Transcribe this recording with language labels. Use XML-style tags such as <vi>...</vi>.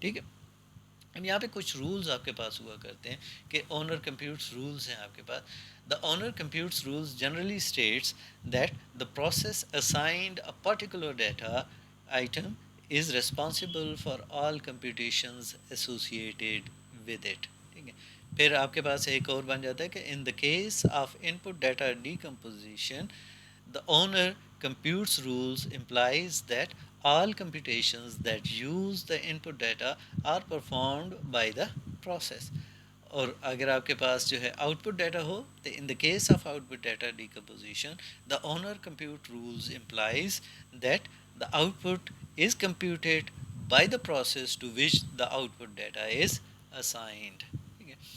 <ur>ٹھیک ہے. اب یہاں پہ کچھ رولز آپ کے پاس ہوا کرتے ہیں کہ اونر کمپیوٹس رولز ہیں آپ کے پاس.</ur> <en>The owner computes rules generally states that the process assigned a particular data item is responsible for all computations associated with it.</en> <ur>ٹھیک ہے. پھر آپ کے پاس ایک اور بن جاتا ہے کہ</ur> <en>in the case of input data decomposition the owner computes rules implies that all computations that use the input data are performed by the process.</en> <ur>اور اگر آپ کے پاس جو ہے آؤٹ پٹ ڈیٹا ہو تو</ur> <en>In the case of output data decomposition the owner compute rules implies that the output is computed by the process to which the output data is assigned.</en> <ur>ٹھیک ہے.</ur>